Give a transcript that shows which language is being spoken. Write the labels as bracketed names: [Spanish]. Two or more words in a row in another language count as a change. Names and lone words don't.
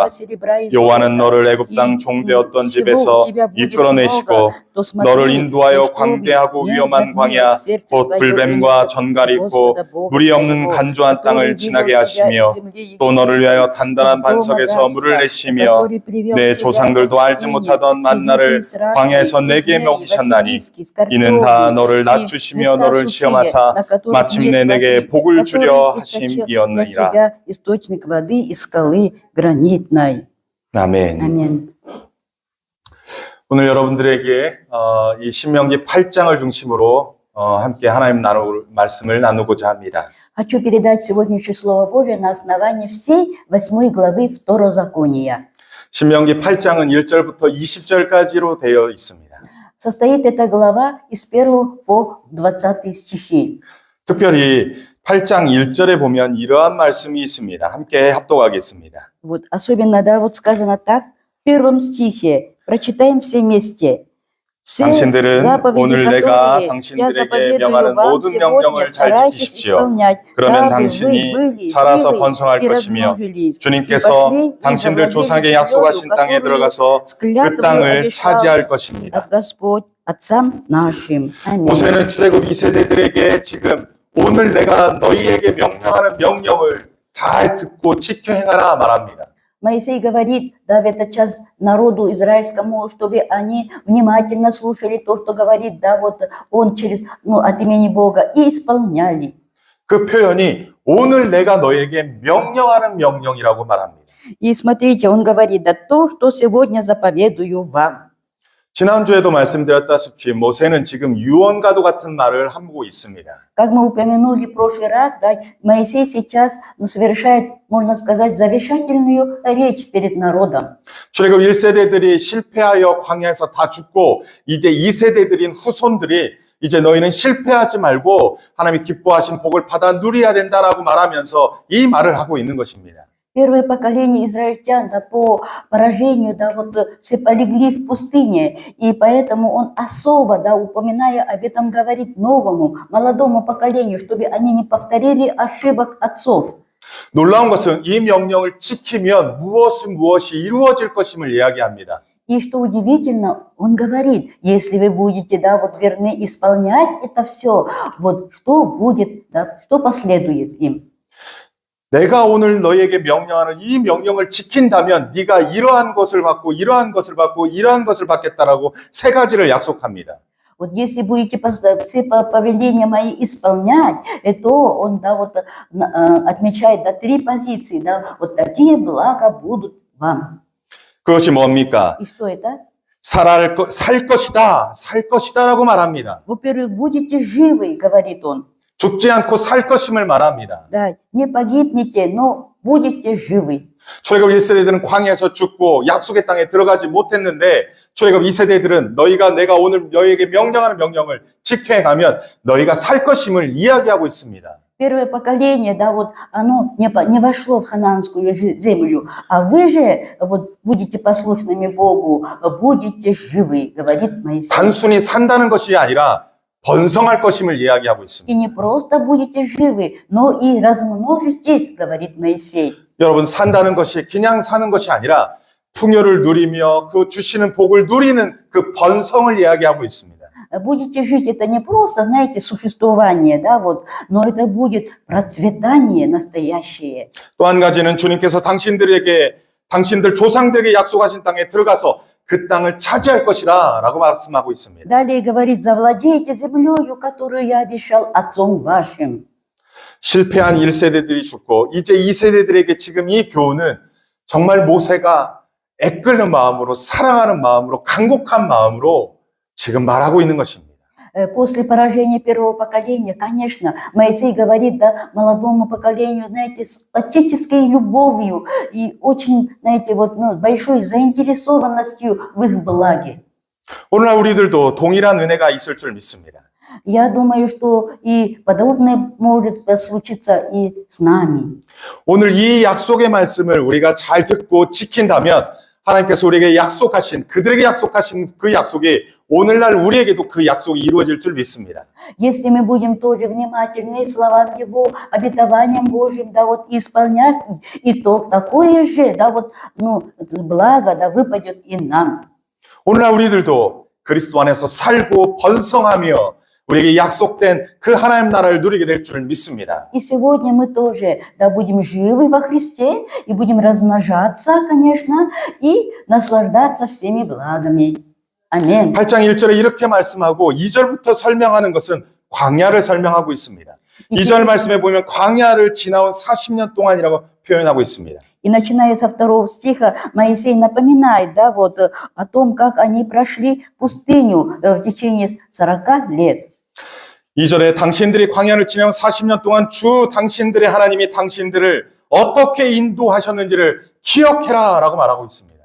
[Korean] 여호와는 너를 애굽 땅 종되었던 집에서 이끌어내시고 너를 인도하여 광대하고 위험한 광야 곧 불뱀과 전갈이 있고 물이 없는 간조한 땅을 지나게 하시며 또 너를 위하여 단단한 반석에서 물을 내시며 내 조상들도 알지 못하던 만나를 광야에서 내게 먹이셨나니 이는 다 너를 낮추시며 너를 시험하사 마침내 내게 복을 주려 하심이었느니라. 아멘. 아멘. 오늘 여러분들에게 이 신명기 8장을 중심으로 함께 하나님 말씀을 나누고자 합니다. [Russian] Хочу передать сегодняшнее Слово Божие на основании всей 8 главы Второзакония. [Korean] 신명기 8장은 1절부터 20절까지로 되어 있습니다. [Russian] Состоит эта глава из 1 по 20 стихи. [Korean] 특별히 8장 1절에 보면 이러한 말씀이 있습니다. 함께 합독하겠습니다. [Russian] Вот особенно, да, вот сказано так, в первом стихе, прочитаем все вместе. [Korean] 당신들은 오늘 내가 당신들에게 명하는 모든 명령을 잘 지키십시오. 그러면 당신이 살아서 번성할 것이며 주님께서 당신들 조상에게 약속하신 땅에 들어가서 그 땅을 차지할 것입니다. 모세는 출애굽 2세대들에게 지금 오늘 내가 너희에게 명령하는 명령을 잘 듣고 지켜 행하라 말합니다. [Russian] Моисей говорит, да, в этот час народу израильскому, чтобы они внимательно слушали то, что говорит, да, вот он через, от имени Бога, и исполняли. [Korean] 그 표현이 오늘 내가 너에게 명령하는 명령이라고 말합니다. [Russian] И смотрите, он говорит, да, то, что сегодня заповедую вам. [Korean] 지난주에도 말씀드렸다시피 모세는 지금 유언과도 같은 말을 하고 있습니다. [Russian] Как мы упомянули в прошлый раз, да, Моисей сейчас совершает, можно сказать, завещательную речь перед народом. [Korean] 출애굽 1세대들이 실패하여 광야에서 다 죽고 이제 2세대들인 후손들이 이제 너희는 실패하지 말고 하나님이 기뻐하신 복을 받아 누려야 된다라고 말하면서 이 말을 하고 있는 것입니다. [Russian] Первое поколение израильтян, да, по поражению, да, вот все полегли в пустыне, и поэтому он особо, да, упоминая об этом, говорит новому, молодому поколению, чтобы они не повторили ошибок отцов. [Korean] 놀라운 것은 이 명령을 지키면 무엇이 이루어질 것임을 이야기합니다. [Russian] И что удивительно, он говорит, если вы будете, да, вот верны исполнять это все, вот что будет, да, что последует им. [Korean] 내가 오늘 너희에게 명령하는 이 명령을 지킨다면 네가 이러한 것을 받고 이러한 것을 받고 이러한 것을 받겠다라고 세 가지를 약속합니다. [Russian] Вот если будете все повеления мои исполнять, то он, да, вот отмечает, да, 3 позиции, да, вот такие блага будут вам. [Korean] 그것이 뭡니까? [Russian] И что это? [Korean] 살 것이다라고 말합니다. [Russian] Во-первых, будете живы, говорит он. [Korean] 죽지 않고 살 것임을 말합니다. [Russian] Да, не погибнете, но будете живы. [Korean] 출애굽 1세대들은 광야에서 죽고 약속의 땅에 들어가지 못했는데 출애굽 2세대들은 내가 오늘 너희에게 명령하는 명령을 지켜 행하면 너희가 살 것임을 이야기하고 있습니다. [Russian] Первое поколение, да, вот оно не вошло в ханаанскую землю, а вы же вот будете послушными Богу, будете живы, говорит Моисей. [Korean] 단순히 산다는 것이 아니라 번성할 것임을 이야기하고 있습니다. [Russian] И не просто будете живы, но и размножитесь, говорит Моисей. [Korean] 여러분, 산다는 것이 그냥 사는 것이 아니라 풍요를 누리며 그 주시는 복을 누리는 그 번성을 이야기하고 있습니다. [Russian] Будете жить, это не просто, знаете, существование, да, вот, но это будет процветание настоящее. [Korean] 또 한 가지는 주님께서 당신들에게 당신들 조상들에게 약속하신 땅에 들어가서 그 땅을 차지할 것이라 라고 말씀하고 있습니다. [Russian] Далее говорит, завладейте землею, которую я обещал отцом вашим. [Korean] 실패한 1세대들이 죽고 이제 2세대들에게 지금 이 교훈은 정말 모세가 애끓는 마음으로 사랑하는 마음으로 간곡한 ма음으로 지금 말하고 있는 것입니다. [Russian] После поражения первого поколения, конечно, Моисей говорит, да, молодому поколению, знаете, с отеческой любовью и очень, знаете, вот, большой заинтересованностью в их благе. [Korean] 오늘날 우리들도 동일한 은혜가 있을 줄 믿습니다. [Russian] Я думаю, что и подобное может случиться и с нами. [Korean] 오늘 이 약속의 말씀을 우리가 잘 듣고 지킨다면 하나님께서 우리에게 약속하신 그들에게 약속하신 그 약속이 오늘날 우리에게도 그 약속이 이루어질 줄 믿습니다. [Russian] Если мы будем тоже внимательны словам Его, обетованиям Божьим, да, вот исполнять, и то такое же, да, вот, благо, да, выпадет и нам. [Korean] 오늘날 우리들도 그리스도 안에서 살고 번성하며 우리에게 약속된 그 하나님 나라를 누리게 될 줄 믿습니다. [Russian] И сегодня мы тоже, да, будем живы во Христе, и будем размножаться, конечно, и наслаждаться всеми благами. Аминь. [Korean] 8장 1절에 이렇게 말씀하고 2절부터 설명하는 것은 광야를 설명하고 있습니다. 2절 말씀에 보면 광야를 지나온 40년 동안이라고 표현하고 있습니다. [Russian] И начиная со 2 стиха, Моисей напоминает, да, вот, о том, как они прошли пустыню в течение 40 лет. [Korean] 2절에 당신들이 광야를 지나온 40년 동안 주 당신들의 하나님이 당신들을 어떻게 인도하셨는지를 기억해라 라고 말하고 있습니다.